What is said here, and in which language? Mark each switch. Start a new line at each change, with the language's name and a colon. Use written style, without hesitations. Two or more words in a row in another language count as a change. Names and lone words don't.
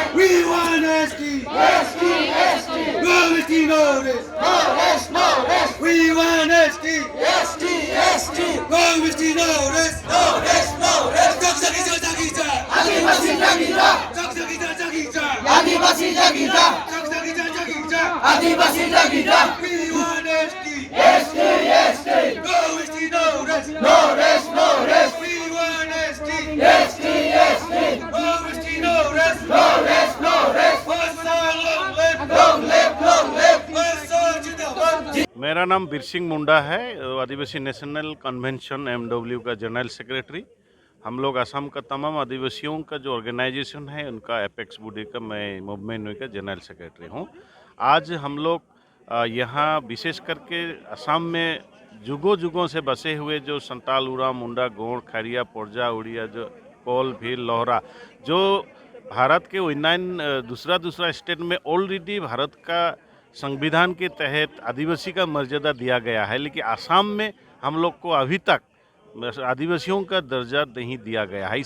English: We want ST, ST, ST, no ST, no rest, no rest, no rest. We want ST, ST, ST, no ST, no rest, no rest, no rest. Jaksa Jakisa, Adivasi Jakisa, Jaksa Jakisa, Adivasi Jakisa, Jaksa Jakisa, Adivasi Jakisa. We want ST, ST, ST, no ST, no rest, no rest, no rest. We want ST, ST, ST, no ST, no rest, no rest, no rest. Long live, long live, long live.
Hindi: मेरा नाम बिरसिंह मुंडा है, आदिवासी नेशनल कन्वेंशन एमडब्ल्यू का
English: general secretary.
Hindi: हम लोग असम का तमाम आदिवासियों का जो ऑर्गेनाइजेशन है उनका
English: apex body
Hindi: का मैं मूवमेंट का
English: general secretary
Hindi: हूँ। आज हम लोग यहाँ विशेष करके असम में जुगों जुगों से बसे हुए जो संताल, उरांव, मुंडा, गोंड, खैरिया, पोरजा, उड़िया, जो कोल, भील, लोहरा, जो भारत के 29 दूसरा स्टेट में ऑलरेडी भारत का संविधान के तहत आदिवासी का मर्यादा दिया गया है, लेकिन आसाम में हम लोग को अभी तक आदिवासियों का दर्जा नहीं दिया गया है।